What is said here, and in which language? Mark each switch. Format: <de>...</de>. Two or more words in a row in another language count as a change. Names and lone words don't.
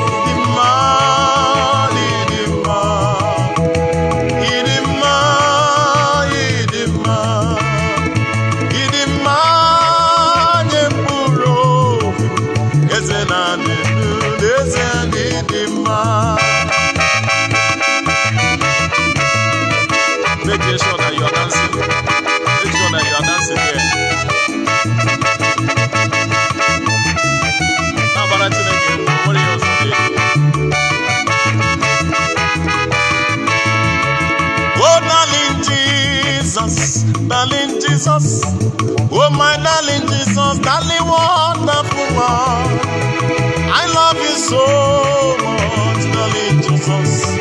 <ig>Ị dị mma, ị dị mma. Ị dị mma, ị dị mma. Ị dị mma nye mkpụrụ obi, eze na-adị ndụ, n'ezie na ị dị mma.</ig> <en>Make sure that you are dancing. Make sure that you are dancing here.</en> <ig>Na-agbara Chineke egwu, o nwere ihe ọzọ dị.</ig> <en>Oh, darling Jesus, darling Jesus, oh, my darling Jesus, darling wonderful one. I love you so much, darling Jesus.</en>